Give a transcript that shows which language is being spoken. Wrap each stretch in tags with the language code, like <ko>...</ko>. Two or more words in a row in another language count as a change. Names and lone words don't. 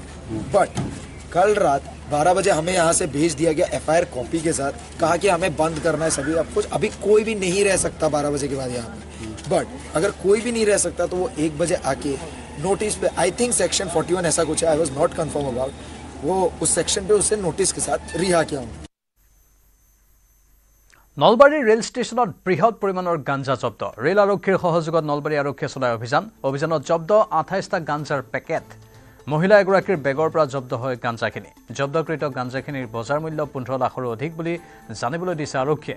<hi>बट कल रात 12 बजे हमें यहाँ से भेज दिया गया</hi> <en>FIR copy</en> <hi>के साथ, कहा कि हमें बंद करना है सभी, अब कुछ अभी कोई भी नहीं रह सकता 12 बजे के बाद यहाँ पर। बट अगर कोई भी नहीं रह सकता तो वो 1 बजे आके नोटिस पे,</hi> <en>I think section 41</en> <hi>ऐसा कुछ है,</hi> <en>I was not confirm about,</en> <hi>वो उस सेक्शन पे उसे नोटिस के साथ रिहा किया।</hi> <as>নলবাৰী ৰেল ষ্টেচনত বৃহৎ পৰিমাণৰ গাঞ্জা জব্দ। ৰেল আৰক্ষীৰ সহযোগত নলবাৰী আৰক্ষীয়ে চলাই অভিযানত জব্দ 28টা গাঞ্জাৰ পেকেট। মহিলা এগৰাকীৰ বেগৰ পৰা জব্দ হয় গাঞ্জাখিনি। জব্দকৃত গাঞ্জাখিনিৰ বজাৰ মূল্য 15 লাখৰো অধিক বুলি জানিবলৈ দিছে আৰক্ষীয়ে।</as>